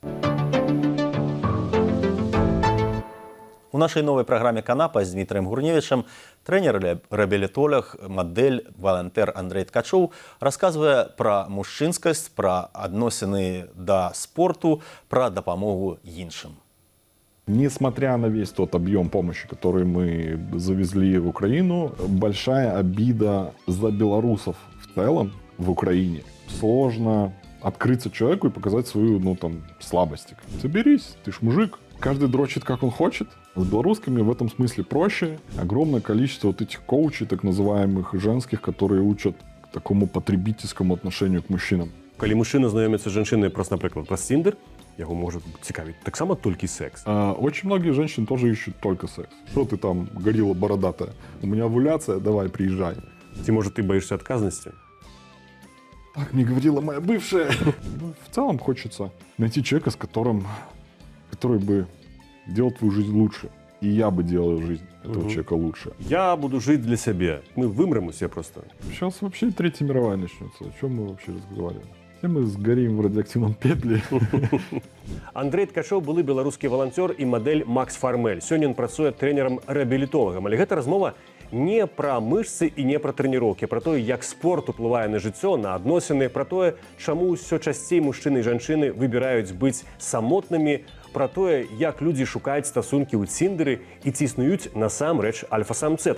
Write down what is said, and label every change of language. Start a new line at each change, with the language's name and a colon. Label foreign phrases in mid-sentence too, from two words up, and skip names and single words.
Belarusian: У нашай новай праграме «Канапа» з Дмітрием Гурневічем трэнер-рэабілітолог, мадэль, валантэр Андрэй Ткачоў расказвае пра мужчынскасць, пра адносіны да спорту, пра дапамогу іншым.
Russian: Несмотря на весь тот объем помощи, который мы завезли в Украину, большая обида за белорусов в целом в Украине. Сложно открыться человеку и показать свою, слабость. Соберись, ты ж мужик. Каждый дрочит, как он хочет. С белорусскими в этом смысле проще. Огромное количество вот этих коучей, так называемых, женских, которые учат такому потребительскому отношению к мужчинам.
Belarusian: Калі мужчына знаёміцца з жанчынай просто, напрыклад, праз Тиндер, яго может цікавіць таксама толькі секс.
Russian: Очень многие женщины тоже ищут только секс. Что ты там, горилла бородатая? У меня овуляция, давай, приезжай. Ці, может, ты боишься отказности? Так мне говорила моя бывшая. В целом хочется найти человека, который бы делал твою жизнь лучше. И я бы делал жизнь этого человека лучше. Я буду жить для себя. Мы вымрем все просто. Сейчас вообще Третья мировая начнется. О чем мы вообще разговариваем? Все мы сгорим в радиоактивном пепле.
Belarusian: Андрэй Ткачоў былы беларускі валанцёр і мадэль Макс Фармель. Сёння ён працуе трэнерам-рэабілітолагам. Але гэта размова не пра мышцы і не пра трэніроўкі, пра тое, як спорт уплывае на жыццё, на адносіны, пра тое, чаму ўсё часцей мужчыны і жанчыны выбіраюць быць самотнымі, пра тое, як людзі шукаюць стасункі ў Тиндеры і ці існуюць насамрэч альфа-самцы.